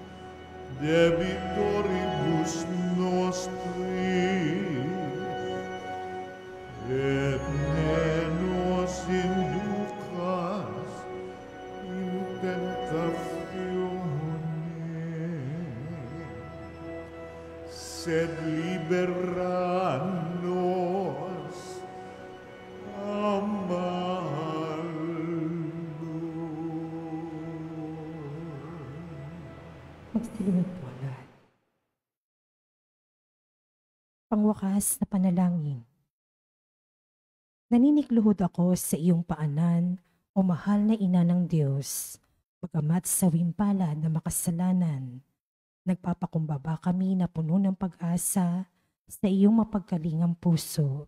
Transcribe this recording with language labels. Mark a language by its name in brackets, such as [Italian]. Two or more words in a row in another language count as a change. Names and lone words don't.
[Latin] debitoribus nostris, et ne nos inducas in tentatione, sed libera nos a malo. [Filipino] Magsiluwag po ang lahat. Pangwakas na panalangin. Naninikluhod ako sa iyong paanan, o mahal na ina ng Diyos, bagamat sa wimpala na makasalanan. Nagpapakumbaba kami na puno ng pag-asa sa iyong mapagkalingang puso.